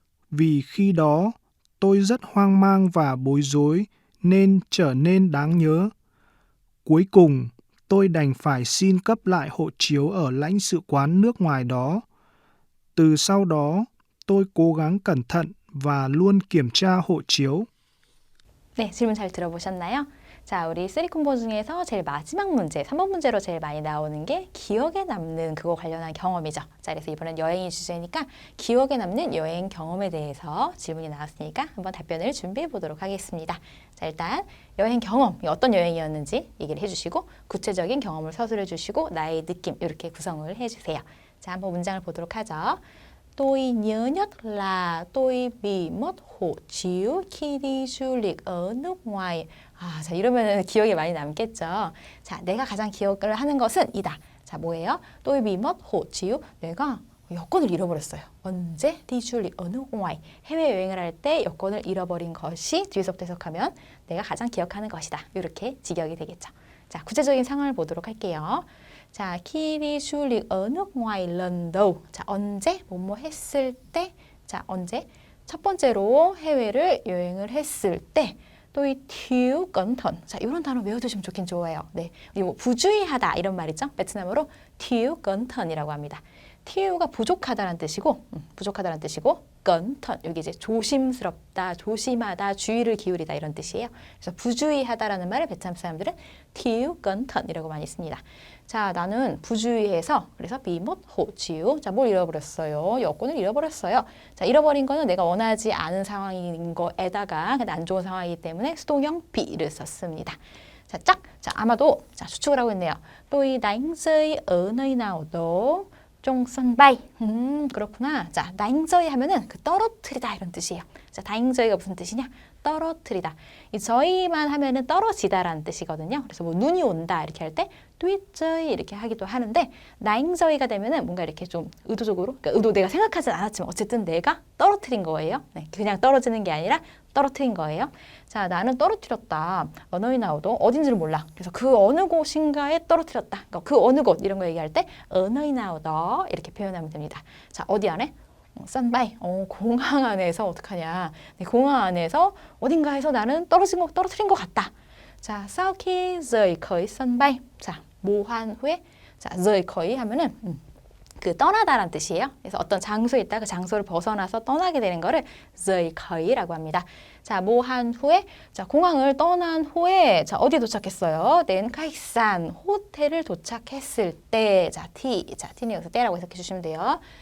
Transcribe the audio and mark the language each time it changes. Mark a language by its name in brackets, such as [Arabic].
[Vietnamese] Vì khi đó, tôi rất hoang mang và bối rối nên trở nên đáng nhớ. Cuối cùng, tôi đành phải xin cấp lại hộ chiếu ở lãnh sự quán nước ngoài đó. Từ sau đó, tôi cố gắng cẩn thận và luôn kiểm tra hộ chiếu. [Korean] 네, 질문 잘 들어보셨나요? 자, 우리 쓰리 콤보 중에서 제일 마지막 문제, 3번 문제로 제일 많이 나오는 게 기억에 남는 그거 관련한 경험이죠. 자, 그래서 이번엔 여행이 주제니까 기억에 남는 여행 경험에 대해서 질문이 나왔으니까 한번 답변을 준비해 보도록 하겠습니다. 자, 일단 여행 경험이 어떤 여행이었는지 얘기를 해주시고 구체적인 경험을 서술해 주시고 나의 느낌 이렇게 구성을 해주세요. 자, 한번 문장을 보도록 하죠. [Vietnamese] tôi nhớ nhất là tôi bị mất hộ chiếu khi đi du lịch ở nước ngoài. [Korean] 아, 자, 이러면 기억에 많이 남겠죠. 자, 내가 가장 기억을 하는 것은 이다. 자, 뭐예요? [Vietnamese] tôi bị mất hộ chiếu. [Korean] 내가 여권을 잃어버렸어요. 언제? [Vietnamese] đi du lịch ở nước ngoài. [Korean] 해외여행을 할 때 여권을 잃어버린 것이 뒤에서부터 해석하면 내가 가장 기억하는 것이다. 이렇게 직역이 되겠죠. 자, 구체적인 상황을 보도록 할게요. [Vietnamese] 자, khi đi du lịch ở nước ngoài lần đầu. [Korean] 자, 언제? 뭐뭐 했을 때. 자, 언제? 첫 번째로 해외를 여행을 했을 때. [Vietnamese] tôi thiếu cẩn thận. [Korean] 자, 이런 단어 외워두시면 좋긴 좋아요. 네, 그리고 부주의하다 이런 말 있죠? 베트남어로 thiếu cẩn thận 이라고 합니다. thiếu 가 부족하다라는 뜻이고, 부족하다라는 뜻이고, cẩn thận 여기 이제 조심스럽다, 조심하다, 주의를 기울이다 이런 뜻이에요. 그래서 부주의하다라는 말을 베트남 사람들은 thiếu cẩn thận 이라고 많이 씁니다. 자, 나는 부주의해서 그래서 [Vietnamese] bị mất hộ chiếu. [Korean] 자, 뭘 잃어버렸어요? 여권을 잃어버렸어요. 자, 잃어버린 거는 내가 원하지 않은 상황인 거에다가 안 좋은 상황이기 때문에 수동형 be를 썼습니다. 자, 짝. 자, 아마도 자, 추측을 하고 있네요. [Vietnamese] tôi đánh rơi ở nơi nào đó trong sân bay. [Korean] 그렇구나. 자, đánh rơi 하면은 그 떨어뜨리다 이런 뜻이에요. 자, đánh rơi 가 무슨 뜻이냐? 떨어뜨리다. 이 저희만 하면은 떨어지다라는 뜻이거든요. 그래서 뭐 눈이 온다 이렇게 할 때 tuyết rơi 이렇게 하기도 하는데 đánh rơi 가 되면은 뭔가 이렇게 좀 의도적으로, 그러니까 의도 내가 생각하진 않았지만 어쨌든 내가 떨어뜨린 거예요. 네, 그냥 떨어지는 게 아니라 떨어뜨린 거예요. 자, 나는 떨어뜨렸다. 언어인 나오도 어딘지를 몰라. 그래서 그 어느 곳인가에 떨어뜨렸다. 그러니까 그 어느 곳 이런 거 얘기할 때 언어인 나오다 이렇게 표현하면 됩니다. 자, 어디 안에? 썬바이. 공항 안에서 어떡하냐. 네, 공항 안에서 어딘가에서 나는 떨어뜨린 것 같다. [Vietnamese] 자, sau khi rời khỏi sân bay. [Korean] 자, 모한 후에. 자, rời khỏi 하면은 그 떠나다라는 뜻이에요. 그래서 어떤 장소에 있다 그 장소를 벗어나서 떠나게 되는 거를 rời khỏi 라고 합니다. 자, 모한 후에, 자, 공항을 떠난 후에, 자, 어디 도착했어요? [Vietnamese] đến khách sạn, [Korean] 호텔을 도착했을 때, 자, t는 여기서 때라고 해석해 주시면 돼요.